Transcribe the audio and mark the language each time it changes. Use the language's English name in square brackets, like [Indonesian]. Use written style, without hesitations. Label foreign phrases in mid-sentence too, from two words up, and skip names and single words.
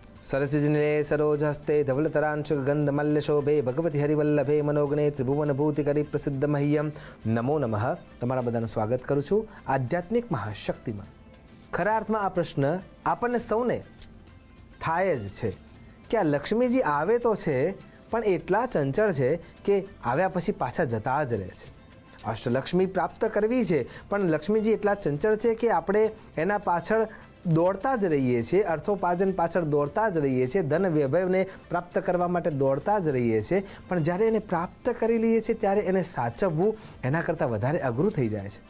[Sanskrit] सरसिजनिले सरोजहस्ते धवलतरांशुगंधमल्लशोभे भगवती हरिवल्लभे मनोगणे त्रिभुवनभूतिकरी प्रसिद्ध मह्यम नमो नमः। [Gujarati] તમારા બધાનું સ્વાગત કરું છું આધ્યાત્મિક મહાશક્તિમાં। ખરા અર્થમાં આ પ્રશ્ન આપણને સૌને થાય જ છે કે આ લક્ષ્મીજી આવે તો છે પણ એટલા ચંચળ છે કે આવ્યા પછી પાછા જતા જ રહે છે। અષ્ટલક્ષ્મી પ્રાપ્ત કરવી છે પણ લક્ષ્મીજી એટલા ચંચળ છે કે આપણે એના પાછળ દોડતા જ રહીએ છીએ, અર્થોપાર્જન પાછળ દોડતા જ રહીએ છીએ, ધન વૈભવને પ્રાપ્ત કરવા માટે દોડતા જ રહીએ છીએ, પણ જ્યારે એને પ્રાપ્ત કરી લઈએ છીએ ત્યારે એને સાચવવું એના કરતાં વધારે અઘરું થઈ જાય છે।